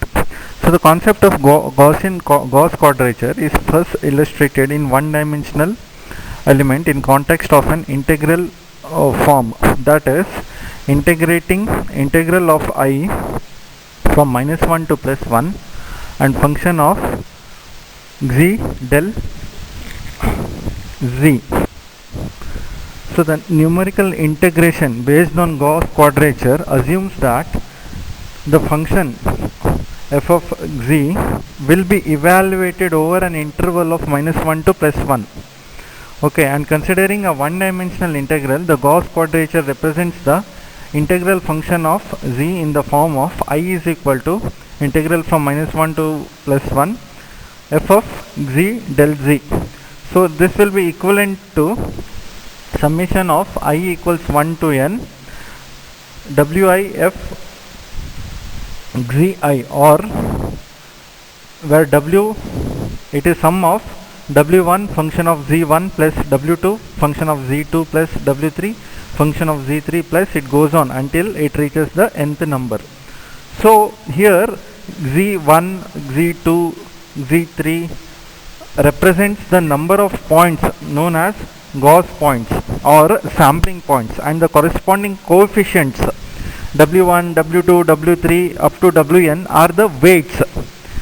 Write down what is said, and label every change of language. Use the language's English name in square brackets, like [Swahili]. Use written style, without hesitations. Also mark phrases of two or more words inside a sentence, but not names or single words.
[English] So the concept of Gauss quadrature is first illustrated in one-dimensional element in context of an integral form, that is integrating integral of I from -1 to +1 and function of z del z. So the numerical integration based on Gauss quadrature assumes that the function f of z will be evaluated over an interval of -1 to +1. Okay, and considering a one-dimensional integral, the Gauss quadrature represents the integral function of z in the form of I is equal to integral from -1 to +1 f of z del z. So this will be equivalent to summation of I equals 1 to n wi f zi, or where w it is sum of w1 function of z1 plus w2 function of z2 plus w3 function of z3 plus it goes on until it reaches the nth number. So here z1, z2, z3 represents the number of points known as Gauss points or sampling points, and the corresponding coefficients w1, w2, w3 up to wn are the weights.